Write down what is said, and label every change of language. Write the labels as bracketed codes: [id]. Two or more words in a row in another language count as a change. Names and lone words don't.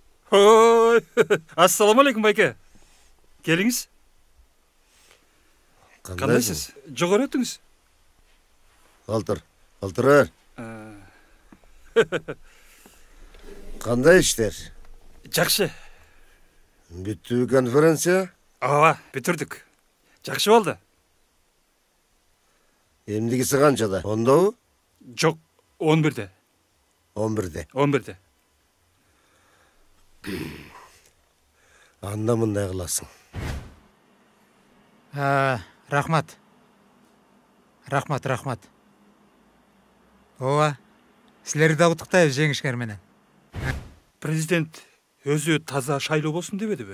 [kk] Ой, ассалаумағалейкум байке. Келіңіз. Қандайсыз? Жоғары өтіңіз. Алтыр. Қандай іштер? Жақсы. [ky] Бүттү конференция? Ооба, бүтүрдүк. [kk] Жақсы болды. [ky] Эмдигиси канчада? 10добу? [kk] Жоқ, 11-де. [ky] 11-де. 11-де. Анда мындай кыласың. Рахмат. Ооба. Силерди да куттуктайбыз жеңишкер менен. Президент өзү таза шайлоо болсун дебедиби?